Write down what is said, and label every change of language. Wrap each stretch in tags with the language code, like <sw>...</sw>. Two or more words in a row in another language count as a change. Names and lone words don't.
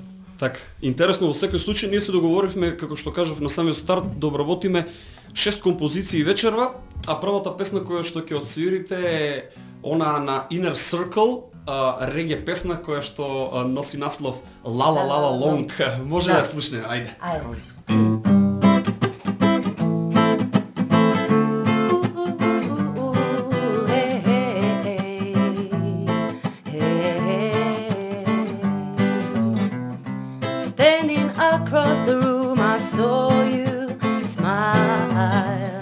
<mk>Так, интересно, во секој случај ние се договоривме, како што кажав на самиот старт, да обработиме 6 композиции вечерва, а првата песна која што ќе отсвирите е она на Inner Circle, реге песна која што носи наслов La La La La Long. Може да ја слушнеме, ајде.</mk> <en>Standing across the room, I saw you smile.</en>